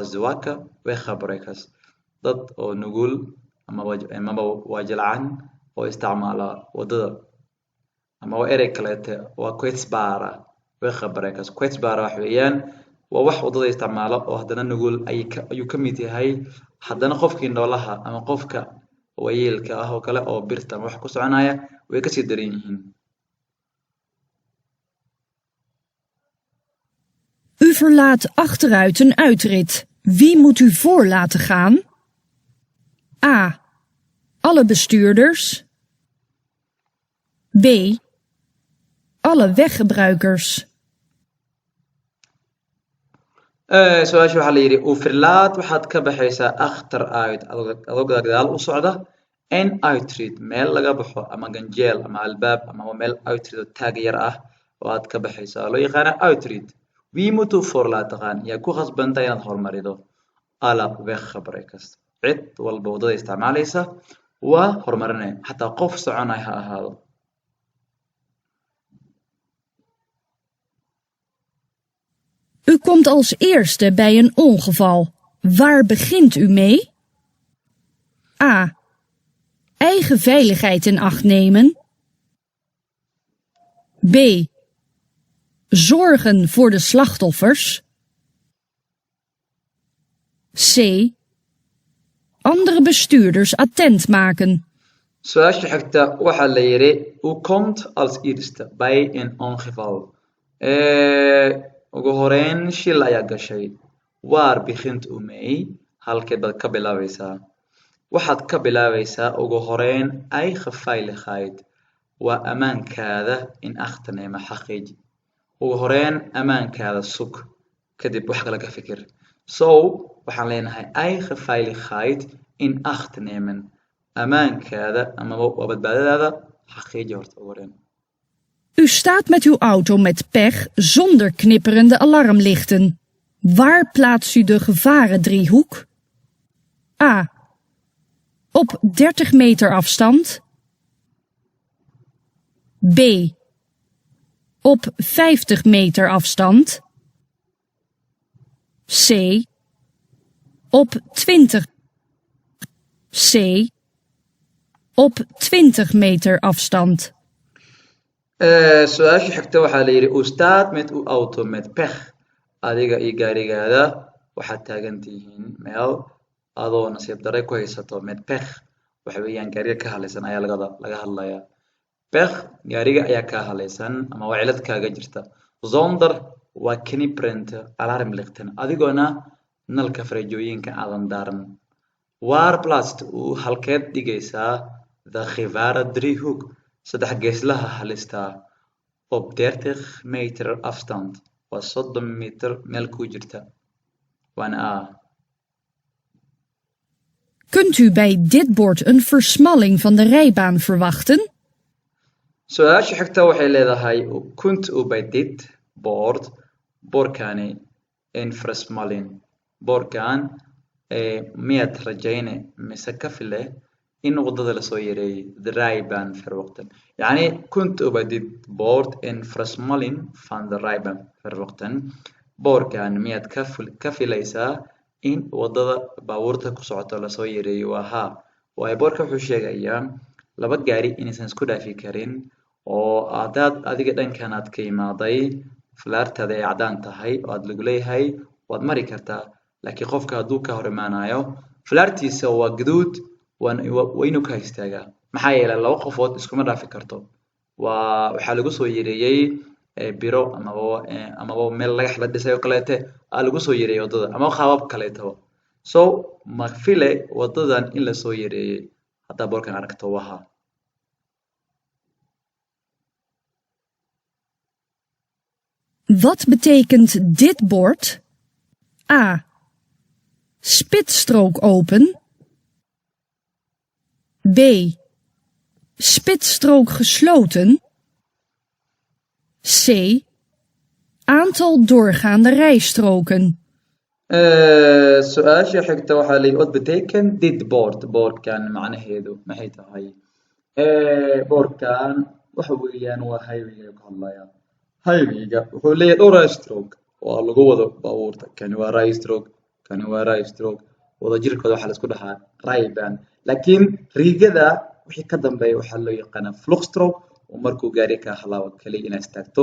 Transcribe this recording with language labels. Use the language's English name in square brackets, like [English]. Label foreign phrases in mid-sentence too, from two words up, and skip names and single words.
[Dutch] zwaka weggebruikers [Somali] dad oo nugul amaba waa jilcan oo isticmaala wadada ama waa erey kaleete waa [Dutch] kwetsbara weggebruikers kwetsbara [Somali] wax weeyaan waa wax wadada isticmaala oo haddana nugul ayuu ka mid yahay haddana qofka indhoolaha ama qofka wayeelka ah oo kale oo birta wax ku soconaya way ka sii daran yihiin. [Dutch] U verlaat achteruit een uitrit. Wie moet u voor laten gaan? A. Alle bestuurders. B. Alle weggebruikers. [Somali] su-aasha waxaa la yidhi [Dutch] u verlaat [Somali] waxaad ka baxaysaa achteruit adoo gadaal u socda [Dutch] en uitrit [Somali] meel laga baxo ama ganjeel ama albaab ama meel uitrit oo taag yar ah oo aad ka baxayso oo loo yaqaana uitrit [Dutch] wie moet u voor laten gaan [Somali] yaa ku khasbanta inaad horumarido [Dutch] alle weggebruikers [Somali] cid walba wadada isticmaalaysa waa horumarinaya xataa qof soconaya ha ahaado. [Dutch] U komt als eerste bij een ongeval. Waar begint u mee? A. Eigen veiligheid in acht nemen. B. Zorgen voor de slachtoffers. C. Andere bestuurders attent maken. [Somali] su-aasha xigta waxaa la yidhi [Dutch] u komt als eerste bij een ongeval [Somali] ugu horeyn shil ayaa gashay [Dutch] waar begint u mee [Somali] halkeed baad ka bilaabaysaa waxaad ka bilaabaysaa ugu horeyn [Dutch] eigen veiligheid [Somali] waa ammaankaada [Dutch] in acht neema [Somali] xaqiiji ugu horeyn ammaankaada sug kadib wax kale ka fikir so waxaan leenahay [Dutch] eigen veiligheid in acht nemen [Somali] ammaankaada ama waa badbaadadaada xaqiiji horta ugu horeyn. [Dutch] U staat met uw auto met pech zonder knipperende alarmlichten. Waar plaatst u de gevarendriehoek? A. Op 30 meter afstand. B. op 50 meter afstand. C. Op 20. C. Op 20 meter afstand. [Somali] su-aasha xigta waxaa la yidhi [Dutch] ustaad mid u auto med pekh [Somali] adiga iyo gaarigaada waxaad taagan tihiin meel adoo nasiib darre ku haysato [Dutch] med pekh [Somali] waxa weeyaan gaariga ka halaysan ayaa laga hadlayaa pekh gaariga ayaa ka halaysan ama waa cilad kaaga jirta zonder waa [Dutch] kniprent alarm liqtan [Somali] adigoona nalka farajooyinka aadan daaran [Dutch] waar plast uu [Somali] halkeed dhigaysaa [Dutch] the khivara driehoek [Somali] saddex geeslaha halista [Dutch] op 30 meter afstand [Somali] waa 30 meter meel ku jirta waana A. [Dutch] Kunt u bij dit bord een versmalling van de rijbaan verwachten? [Somali] su-aasha xigta waxay leedahay [Dutch] kunt u bij dit bord [Somali] boorkani [Dutch] een versmalling [Somali] boorkan miyaad rajayne mise ka file in wadada lasoo yareeyay [Dutch] the rijbaan verwachten [Somali] yacni [Dutch] kunt u bij dit bord een versmalling van de rijbaan verwachten [Somali] boorkan miyaad ka filaysaa in wadada baabuurta ku socoto lasoo yareeyo waa haa waayo boorka wuxuu sheegayaa laba gaari inaysan isku dhaafi karin oo aadaad adiga dhankan aad ka imaaday falaartaada ay cadaan tahay oo aad lagu leeyahay waad mari kartaa laakiin qofka hadduu ka hor imaanayo falaartiisa waa gaduud waa inuu ka istaagaa maxaa yeelay laba qofood iskuma dhaafi karto waxaa lagu soo yareeyay biro amaba meel lagax la dhisay oo kaleete aa lagu soo yareeyay wadada ama qaabab kaleetaba so ma file wadadan in lasoo yareeyay haddaa boorkan aragto waha [Dutch] Wat betekent dit bord? A. Spitsstrook open. B. Spitsstrook gesloten. C. Aantal doorgaande rijstroken. [Somali] su-aasha xigta waxaa la [Dutch] what betekent dit [Somali] boordkan macnaheedu maxay tahay boordkan waxa weeyaan waa highwayga ka hadlaya highwayga wuxuu leeyahay dhowr rijstrook waa lagu wado baabuurta kani waa rijstrook kani waa rijstrook wadajirkooda waxaa la isku dhahaa rijbaan laakiin riigada wixii ka dambeeya waxaa loo yaqaanaa fluxstrook oo markuu gaari ka halaabo kaliya inaad istaagto